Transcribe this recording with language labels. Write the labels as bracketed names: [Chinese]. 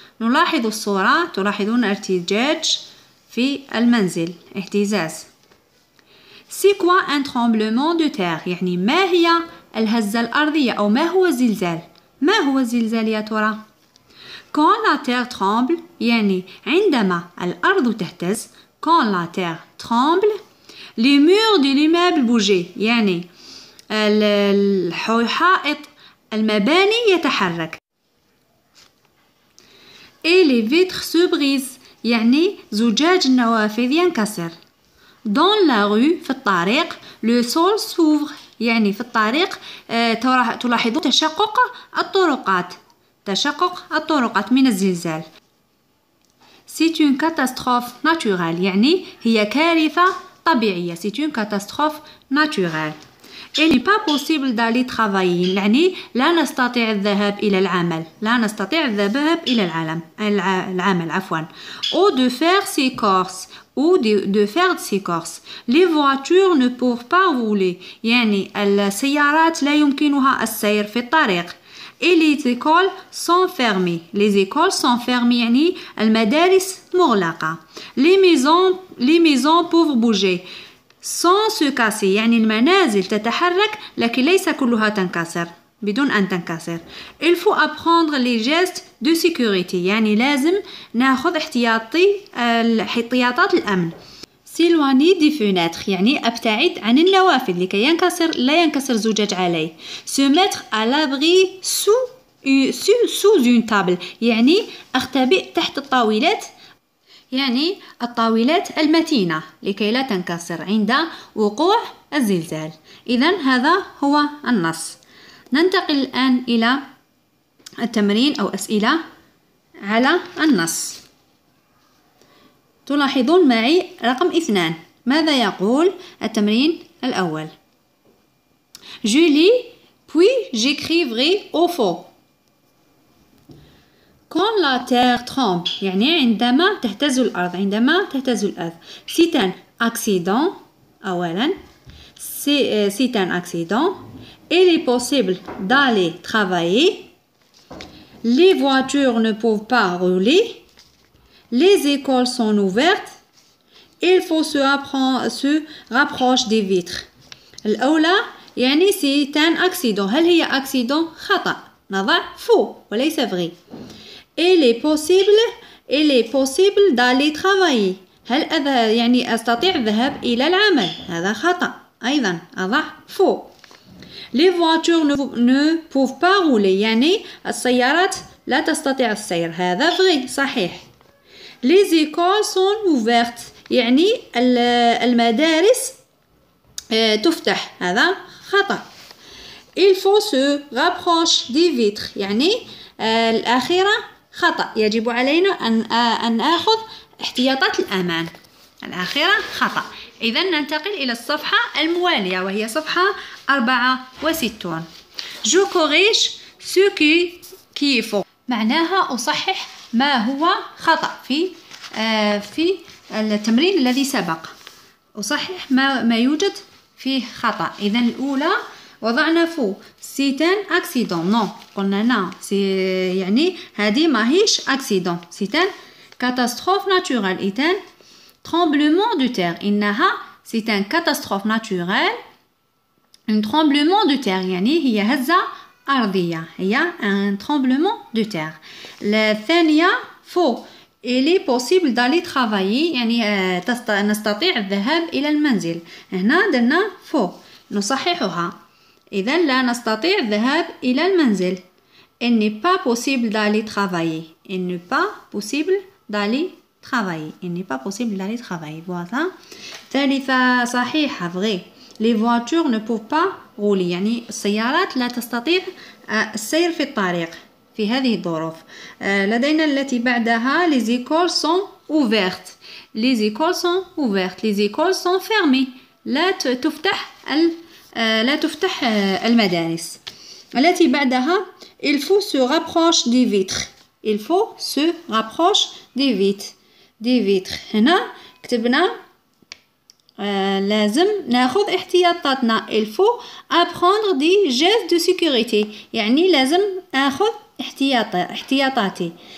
[Arabic] نلاحظ الصورة، تلاحظون ارتجاج في المنزل، اهتزاز. [French] C'est quoi un tremblement de terre؟ [Arabic] يعني ما هي الهزة الأرضية أو ما هو الزلزال؟ ما هو الزلزال يا ترى؟ [French] Quand la terre tremble، [Arabic] يعني عندما الأرض تهتز. [French] Quand la terre tremble، les murs de l'immeuble bougent، [Arabic] يعني الحائط المباني يتحرك. [French] Et les vitres se brisent، [Arabic] يعني زجاج النوافذ ينكسر. [French] Dans la rue، [Arabic] في الطريق، [French] le sol s'ouvre، [Arabic] يعني في الطريق تلاحظون تشقق الطرقات. تشقق الطرقات من الزلزال. [French] C'est une catastrophe naturelle، [Arabic] يعني هي كارثة طبيعية. [French] C'est une catastrophe naturelle. Il n'est pas possible d'aller travailler، [Arabic] يعني لا نستطيع الذهاب إلى العمل. لا نستطيع الذهاب إلى العمل عفوا. [French] Ou de faire ses courses، ou de faire ses courses. Les voitures ne peuvent pas rouler، [Arabic] يعني السيارات لا يمكنها السير في الطريق. [French] Et les écoles sont fermées. Les écoles sont fermées، [Arabic] يعني المدارس مغلقة. [French] Les maisons peuvent bouger sans se casser، [Arabic] يعني المنازل تتحرك لكن ليس كلها تنكسر، بدون أن تنكسر. [French] Il faut apprendre les gestes de sécurité، [Arabic] يعني لازم ناخذ احتياطات الأمن. [French] S'éloigner des fenêtres، [Arabic] يعني أبتعد عن النوافذ لكي لا ينكسر زجاج عليه. [French] Se mettre à l'abri sous une table، [Arabic] يعني أختبئ تحت الطاولات، يعني الطاولات المتينة لكي لا تنكسر عند وقوع الزلزال. إذن هذا هو النص. ننتقل الآن إلى التمرين أو أسئلة على النص. تلاحظون معي رقم 2. ماذا يقول التمرين الأول؟ [French] Je lis puis j'écris vrai ou faux. Quand la terre tremble، [Arabic] يعني عندما تهتز الأرض. [French] C'est un accident. أولا c'est un accident. Il est possible d'aller travailler. Les voitures ne peuvent pas rouler. Les écoles sont ouvertes. Il faut se rapprocher des vitres. [Arabic] الأولى يعني [French] c'est un accident. [Arabic] هل هي accident؟ خطأ. نضع faux وليس vrai. [French] Il est possible d'aller travailler. [Arabic] هل يعني أستطيع الذهاب إلى العمل؟ هذا خطأ أيضا، أضع faux. [French] Les voitures ne peuvent pas rouler، [Arabic] يعني السيارات لا تستطيع السير. هذا vrai صحيح. [French] Les écoles sont ouvertes، [Arabic] يعني المدارس تفتح. هذا خطأ. [French] Il faut se rapprocher des vitres، [Arabic] يعني الأخيرة خطأ. يجب علينا أن نأخذ احتياطات الأمان. الأخيرة خطأ. إذن ننتقل إلى الصفحة الموالية وهي صفحة 64. [French] Je corrige ce qui est faux، [Arabic] معناها أصحح ما هو خطأ في التمرين الذي سبق. أصحح ما يوجد فيه خطأ. إذن الأولى وضعنا فو. [French] C'est un accident. [Arabic] non، قلنا نا يعني هذه ما هيش accident. [French] C'est un catastrophe naturelle. c'est un tremblement de terre. إنها c'est un catastrophe naturelle. un tremblement de terre [Arabic] يعني هي هزة أرضية، [French] هي un tremblement de terre. الثانية faux. il est possible d'aller travailler [Arabic] يعني نستطيع الذهاب إلى المنزل. هنا درنا فو نصححها، إذا لا نستطيع الذهاب إلى المنزل. [French] il n'est pas possible d'aller travailler. il n'est pas possible d'aller travailler. il n'est pas possible d'aller travailler. voilà. [Arabic] ثالثة صحيحة vrai. [French] les voitures ne peuvent pas rouler [Arabic] يعني السيارات لا تستطيع السير في الطريق في هذه الظروف. لدينا التي بعدها [French] les écoles sont ouvertes. les écoles sont ouvertes. les écoles sont fermées. [Arabic] لا تفتح المدارس. التي بعدها [French] il faut se rapproche des vitres. il faut se rapproche des vitres. [Arabic] هنا كتبنا لازم ناخذ احتياطاتنا. [French] il faut apprendre des gestes de sécurité [Arabic] يعني لازم اخذ احتياطاتي.